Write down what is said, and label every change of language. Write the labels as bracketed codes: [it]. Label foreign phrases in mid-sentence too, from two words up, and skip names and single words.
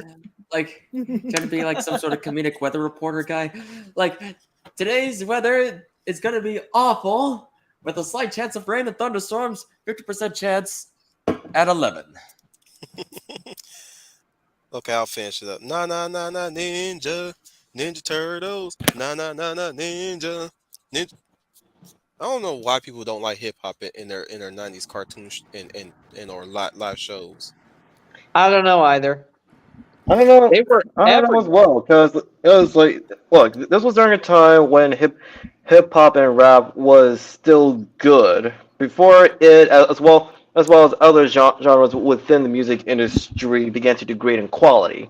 [en] Like, trying to be like some sort of comedic weather reporter guy. Like, today's weather is going to be awful with a slight chance of rain and thunderstorms. 50% chance at 11. Okay, I'll finish it up. Na na na na ninja. Ninja Turtles. Na na na na ninja. Ninja. I don't know why people don't like hip hop in their 90s cartoons and or live shows. I don't know either. I don't know. They were I don't know as well because it was like, look, this was during a time when hip hop and rap was still good before it, as well as other genres within the music industry began to degrade in quality.